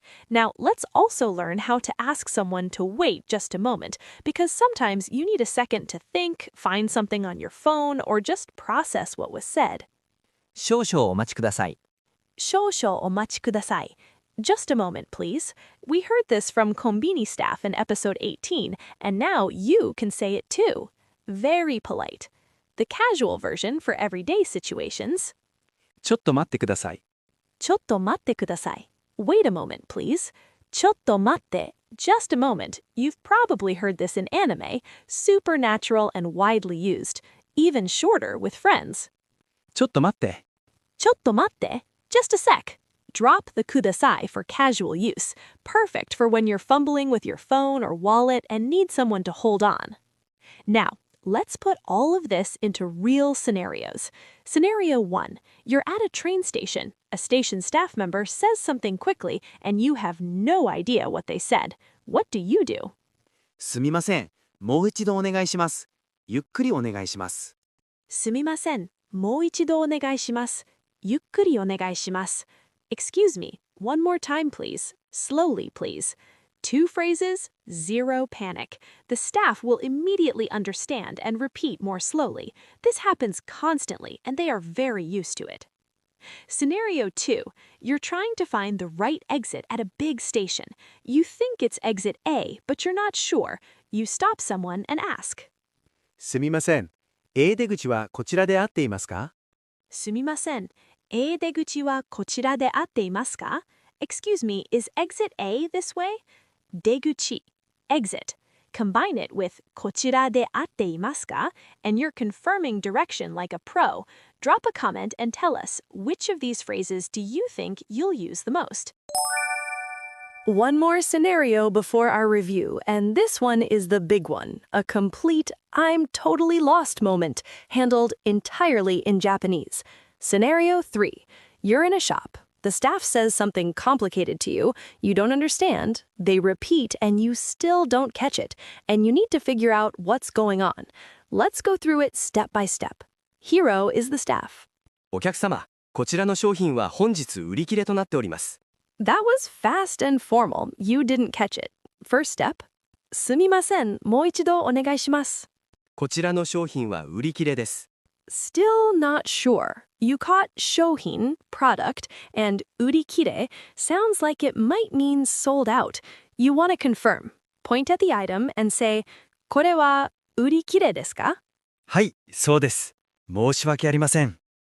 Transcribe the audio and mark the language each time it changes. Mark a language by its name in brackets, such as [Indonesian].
[English] Now, let's also learn how to ask someone to wait just a moment, because sometimes you need a second to think, find something on your phone, or just process what was said. [Japanese] 少々お待ちください。少々お待ちください. [English] Just a moment, please. We heard this from Konbini staff in episode 18, and now you can say it too. Very polite. The casual version for everyday situations. [Japanese] ちょっと待ってください。ちょっと待ってください. [English] Wait a moment, please. [Japanese] ちょっと待って, [English] just a moment. You've probably heard this in anime, super natural and widely used, even shorter with friends. [Japanese] ちょっと待って。ちょっと待って. [English] Just a sec. Drop the kudasai for casual use. Perfect for when you're fumbling with your phone or wallet and need someone to hold on. Now, let's put all of this into real scenarios. Scenario 1. You're at a train station. A station staff member says something quickly and you have no idea what they said. What do you do? [Japanese] すみません。もう一度お願いします。ゆっくりお願いします。すみません。もう一度お願いします。ゆっくりお願いします. [English] Excuse me, one more time please. Slowly please. 2 phrases, 0 panic. The staff will immediately understand and repeat more slowly. This happens constantly and they are very used to it. Scenario 2. You're trying to find the right exit at a big station. You think it's exit A, but you're not sure. You stop someone and ask. [Japanese] すみません。 A 出口はこちらで合っていますか？すみません。 A 出口はこちらで合っていますか? [English] Excuse me, is exit A this way? [Japanese] 出口, [English] exit. Combine it with [Japanese] こちらで合っていますか? [English] And you're confirming direction like a pro. Drop a comment and tell us, which of these phrases do you think you'll use the most? One more scenario before our review, and this one is the big one. A complete I'm totally lost moment, handled entirely in Japanese. Scenario 3. You're in a shop. The staff says something complicated to you. You don't understand. They repeat and you still don't catch it. And you need to figure out what's going on. Let's go through it step by step. Hiro is the staff. [Japanese] お客様、こちらの商品は本日売り切れとなっております。 [English] That was fast and formal. You didn't catch it. First step. [Japanese] すみません。もう一度お願いします。こちらの商品は売り切れです。 [English] Still not sure. You caught shohin, product, and urikire sounds like it might mean sold out. You want to confirm. Point at the item and say, [Japanese] これはurikire desu ka? はい、そうです。申し訳ありません。